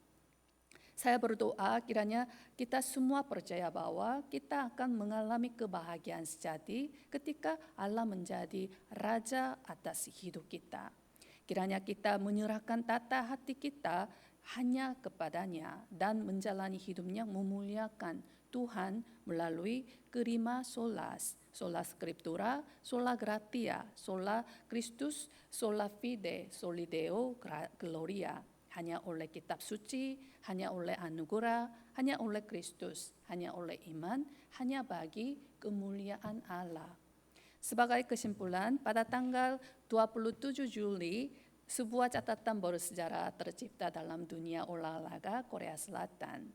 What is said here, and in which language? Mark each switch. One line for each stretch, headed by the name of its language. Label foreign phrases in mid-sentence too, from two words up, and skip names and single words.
Indonesian: Saya berdoa kiranya kita semua percaya bahwa kita akan mengalami kebahagiaan sejati ketika Allah menjadi Raja atas hidup kita. Kiranya kita menyerahkan tata hati kita hanya kepada-Nya dan menjalani hidupnya memuliakan Tuhan melalui kelima solas,
Latin: sola scriptura, sola gratia, sola Christus, sola fide, soli Deo gloria.
Indonesian: Hanya oleh kitab suci, hanya oleh anugerah, hanya oleh Kristus, hanya oleh iman, hanya bagi kemuliaan Allah. Sebagai kesimpulan, pada tanggal 27 Juli Sebuah catatan bersejarah tercipta dalam dunia olahraga Korea Selatan.